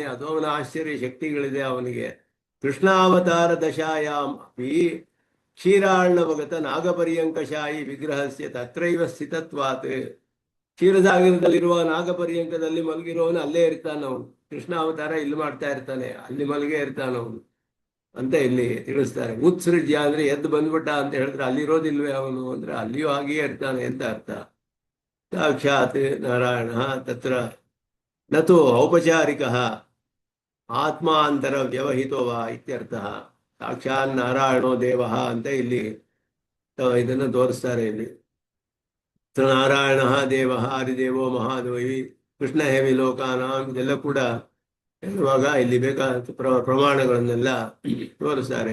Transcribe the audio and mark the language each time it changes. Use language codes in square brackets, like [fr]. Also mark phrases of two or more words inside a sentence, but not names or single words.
[kn] ಅದು ಅವನ ಆಶ್ಚರ್ಯ ಶಕ್ತಿಗಳಿದೆ ಅವನಿಗೆ. [sa] ಕೃಷ್ಣಾವತಾರ ದಶಾಯಾಮ್ ಅಪಿ ಕ್ಷೀರಾರ್ಣವಗತ ನಾಗಪರ್ಯಂಕಶಾಯಿ ವಿಗ್ರಹಸ್ಯ ತತ್ರೈವ ಸ್ಥಿತತ್ವಾತ್. [kn] ಕ್ಷೀರಸಾಗರದಲ್ಲಿರುವ ನಾಗಪರ್ಯಂಕದಲ್ಲಿ ಮಲಗಿರೋನು ಅಲ್ಲೇ ಇರ್ತಾನವನು. ಕೃಷ್ಣಾವತಾರ ಇಲ್ಲಿ ಮಾಡ್ತಾ ಇರ್ತಾನೆ, ಅಲ್ಲಿ ಮಲಗೇ ಇರ್ತಾನವನು ಅಂತ ಇಲ್ಲಿ ತಿಳಿಸ್ತಾರೆ. ಉತ್ಸೃಜ್ಯ ಅಂದ್ರೆ ಎದ್ದು ಬಂದ್ಬಿಟ್ಟ ಅಂತ ಹೇಳಿದ್ರೆ ಅಲ್ಲಿರೋದಿಲ್ವೇ ಅವನು ಅಂದ್ರೆ ಅಲ್ಲಿಯೂ ಹಾಗೆಯೇ ಇರ್ತಾನೆ ಅಂತ ಅರ್ಥ. [sa] ಸಾಕ್ಷಾತ್ ನಾರಾಯಣ ತತ್ರ ನತು ಔಪಚಾರಿಕ ಆತ್ಮಾಂತರ ವ್ಯವಹಿತೋ ವಾ ಇತ್ಯರ್ಥ. ಸಾಕ್ಷಾತ್ ನಾರಾಯಣೋ ದೇವ [kn] ಅಂತ ಇಲ್ಲಿ ಇದನ್ನು ತೋರಿಸ್ತಾರೆ. ಇಲ್ಲಿ [sa] ನಾರಾಯಣ ದೇವ ಹರಿದೇವೋ ಮಹಾದೇವಿ ಕೃಷ್ಣ ಹೇವಿ ಲೋಕಾನಾಂ [kn] ಇದೆಲ್ಲ ಕೂಡ ಹೇಳುವಾಗ ಇಲ್ಲಿ ಬೇಕಾದ ಪ್ರಮಾಣಗಳನ್ನೆಲ್ಲ ತೋರಿಸ್ತಾರೆ.